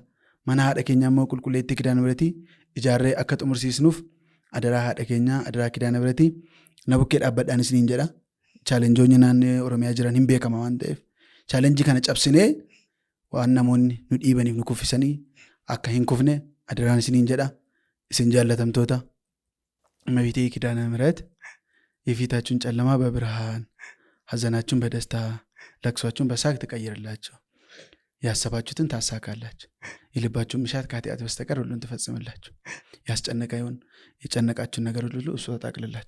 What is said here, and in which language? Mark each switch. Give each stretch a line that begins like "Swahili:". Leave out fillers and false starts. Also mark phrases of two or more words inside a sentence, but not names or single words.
Oromo: Mana haadha keenyaa immoo qulqulleettii Kidaana Mihiratii ijaarree akka xumursiisnuuf adaraa haadha keenyaa adaraa Kidaana Mihiratii na bukkee dhaabbadhaan isiniin jedha. Chaalenjoonni naannoo Oromiyaa jiran hin beekama waan ta'eef chaalenjii kana cabsinee waan namoonni nu dhiibaniif nu kuffisanii akka hin kufne adaraan isiniin jedha. Isin jaallatamtoota
Amharic: እመቤቴ ኪዳነ ምሕረት የፊታችሁን ጨለማ በብርሃን ሐዘናችሁን በደስታ ለቅሷችሁን በሳቅ ትቀይርላችሁ። ያሰባችሁትን ታሳካላችሁ። የልባችሁን ምሻት ከኃጢአት በስተቀር ሁሉን ትፈጽምላችሁ። ያስጨነቀውን የጨነቃችሁን ነገር ሁሉ እሱ ተጣቅልላችሁ።